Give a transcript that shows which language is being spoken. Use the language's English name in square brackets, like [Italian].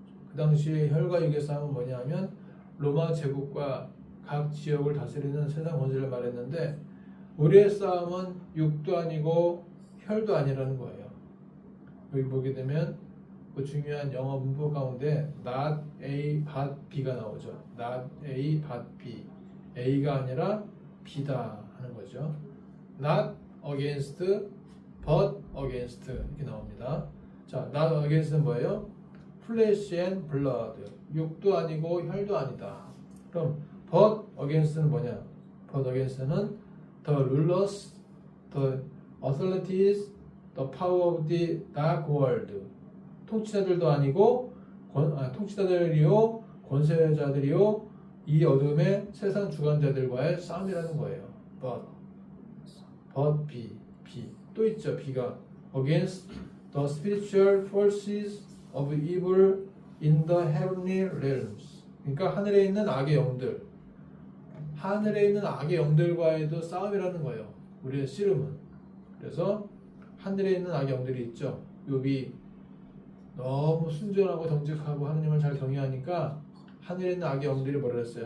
[Korean] 그 당시에 혈과 육의 싸움은 뭐냐면 로마 제국과 각 지역을 다스리는 세상 권세를 말했는데, 우리의 싸움은 육도 아니고 혈도 아니라는 거예요. 여기 보게 되면 그 중요한 영어 문법 가운데 not A but B가 나오죠. [English] not A but B. [Korean] A가 아니라 B다 하는 거죠. [English] not against but against [Korean] 이렇게 나옵니다. 자, not against는 뭐예요? [English] flesh and blood. [Korean] 육도 아니고 혈도 아니다. 그럼 but against는 뭐냐? [English] but against는 the rulers, the authorities, the power of the dark world. [Korean] 통치자들도 아니고 통치자들이요, 권세자들이요, 이 어둠의 세상 주관자들과의 싸움이라는 거예요. but B 또 있죠. [English] B가 against the spiritual forces of evil in the heavenly realms. [Korean] 그러니까 하늘에 있는 악의 영들, 하늘에 있는 악의 영들과의도 싸움이라는 거예요. 우리의 씨름은. 그래서 하늘에 있는 악의 영들이 있죠. 욥이 너무 순전하고 정직하고 하나님을 잘 경외하니까 하늘에 있는 악의 영들이 뭐라 했어요?